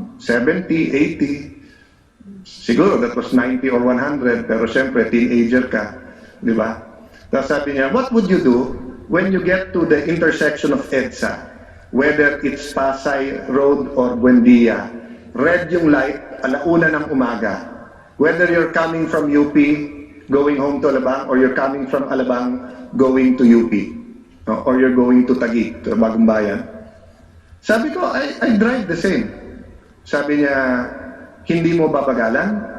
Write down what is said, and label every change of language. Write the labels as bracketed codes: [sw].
[tl] 70, 80. Siguro [en] that was 90 or 100, [tl] pero syempre teenager ka, di ba? Tapos sabi niya, [en] what would you do when you get to the intersection of EDSA, whether it's Pasay Road or Buendia? [tl] Red yung light, alauna ng umaga. [en] Whether you're coming from UP, going home to Alabang, or you're coming from Alabang, going to UP, or you're going to Taguig, to Bagong Bayan. [tl] Sabi ko, [en] I drive the same. [tl] Sabi niya, hindi mo babagalan?